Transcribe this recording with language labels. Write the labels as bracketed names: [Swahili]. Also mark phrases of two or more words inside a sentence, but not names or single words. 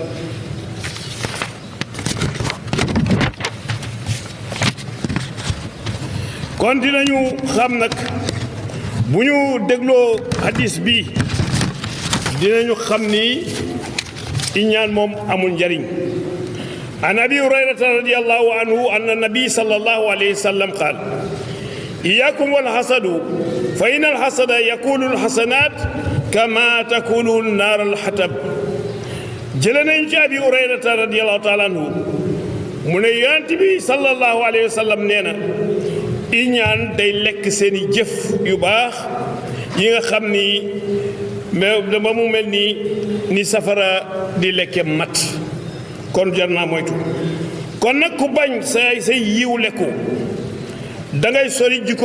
[Wolof] kon dinañu xam nag bu ñu dégloo hadis bi dinañu xam ni iñaan moom amul njariñ [Arabic] عن أبي هريرة رضي الله عنه أن النبي صلى الله عليه وسلم قال إياكم والحسد فإن الحسد يأكل الحسنات كما تأكل النار الحطب [Wolof] jële nañ ci [Arabic] أبي هريرة رضي الله تعالى عنه [Wolof] mu ne yonent bi [Arabic] sallallahu alayhi wa sallam [Wolof] nee na iñaan day lekk seeni jëf yu baax yi nga xam ni mais dama mu mel ni safara di lekke mat kon jar naa moytu kon nag ku bañ say yiw lekku da ngay sori jikko